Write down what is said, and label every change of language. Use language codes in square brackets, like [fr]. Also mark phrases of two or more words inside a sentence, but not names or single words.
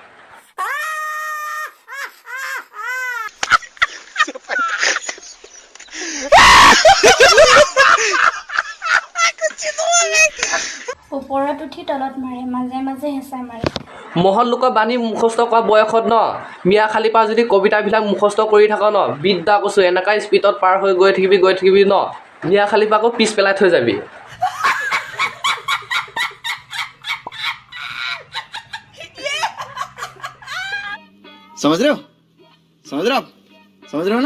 [as] ওপৰত উঠি তলত মাৰে, মাজে মাজে হেঁচা মাৰে। মহৎ লোকৰ বাণী মুখস্থ কৰা বয়সত ন, মিয়া খালি পৰা যদি কবিতাবিলাক মুখস্থ কৰি থাক ন, বিদ্যা কৈছোঁ এনেকুৱা স্পীডত পাৰ হৈ গৈ থাকিবি ন, মিয়া খালি পৰা আকৌ পিছ পেলাই থৈ যাবি। [hi] समझ रहे हो? समझ रहे हो आप? समझ रहे हो ना?